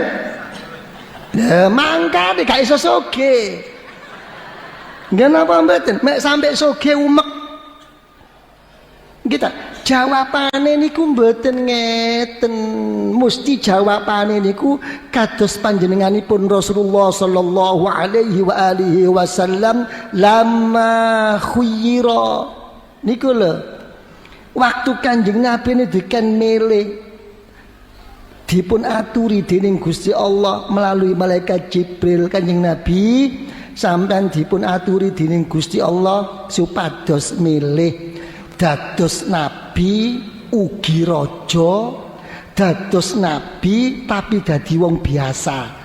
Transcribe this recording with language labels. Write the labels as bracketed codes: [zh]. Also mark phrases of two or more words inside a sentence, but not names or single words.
[jv] Lah mangkane gak iso soge. Nggih napa mboten? Mek sampe soge umek. Kita jawabane niku mboten ngeten. Mesti jawabane niku kados panjenenganipun Rasulullah [ar] صلى الله عليه وعلى آله وسلم لما خير. [jv] Niku lho. Waktu Kanjeng Nabi niku milih dipun aturi dening Gusti Allah melalui malaikat Jibril. Kanjeng Nabi sampean dipun aturi dening Gusti Allah supados milih dados nabi ugi raja, dados nabi tapi dadi wong biasa.